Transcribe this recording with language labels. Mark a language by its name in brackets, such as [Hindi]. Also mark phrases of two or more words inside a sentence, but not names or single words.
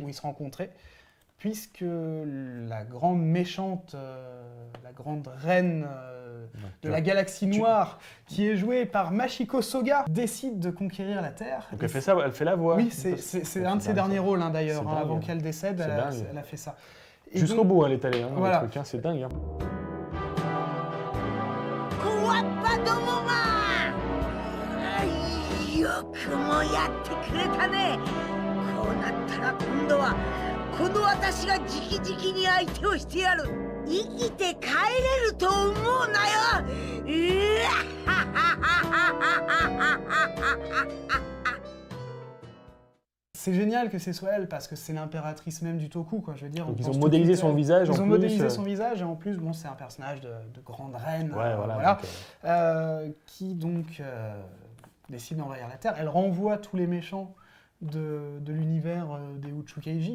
[French] où ils se rencontraient, puisque la grande méchante, la grande reine de la galaxie noire, qui est jouée par Machiko Soga, décide de conquérir la Terre. Donc elle fait ça, elle fait la voix. Oui, c'est un de ses derniers rôles hein, d'ailleurs. C'est Hein, dingue. avant qu'elle décède, C'est dingue. elle a fait ça. Et Jusqu'au donc- bout, elle est allée. Hein, Voilà. le truc, hein, c'est dingue. Hein. [Japanese] 小わっぱどもがよくもやってくれたね。こうなったら今度はこの私が直々に相手をしてやる。生きて帰れると思うなよ。うわ [French] C'est génial que ce soit elle parce que c'est l'impératrice même du Toku, quoi. Je veux dire. Donc on ils pense ont tout modélisé de suite son à- visage en Ils ont plus, modélisé son visage et en plus, bon, c'est un personnage de grande reine, Ouais, voilà. voilà, donc, qui donc décide d'envahir la Terre. Elle renvoie tous les méchants de l'univers des Uchukeiji.